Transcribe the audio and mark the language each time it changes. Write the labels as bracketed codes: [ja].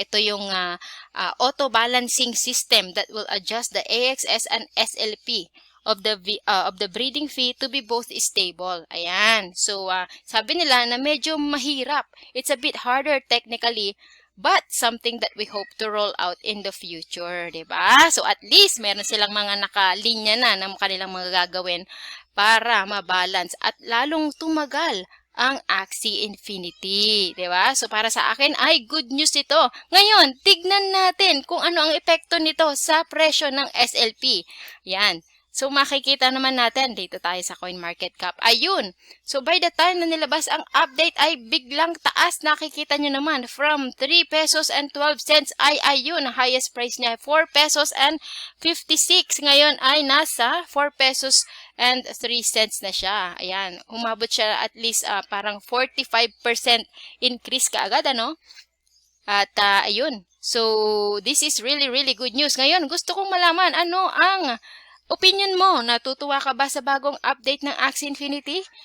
[tl] Ito yung [en] auto balancing system that will adjust the AXS and SLP of the breeding fee to be both stable. Ayan. [tl] So sabi nila na medyo mahirap. [en] It's a bit harder technically, but something that we hope to roll out in the future, diba? [tl] So at least meron silang mga nakalinya na ng kanilang mga gagawin para mabalance at lalong tumagal ang Axie Infinity, diba? So para sa akin ay [en] good news [tl] ito. Ngayon, tignan natin kung ano ang epekto nito sa presyo ng SLP. Yan. So makikita naman natin, dito tayo sa CoinMarketCap. Ayun. So by the time na nilabas ang update ay biglang taas. Nakikita nyo naman from 3 pesos and 12 cents ay ayun. Highest price niya 4 pesos and 56. Ngayon ay nasa 4 pesos and 3 cents na siya. Ayan. Umabot siya at least parang 45% increase kaagad, ano? At ayun. [en] So this is really, really good news. [tl] Ngayon, gusto kong malaman ano ang opinion mo. Natutuwa ka ba sa bagong update ng Axie Infinity?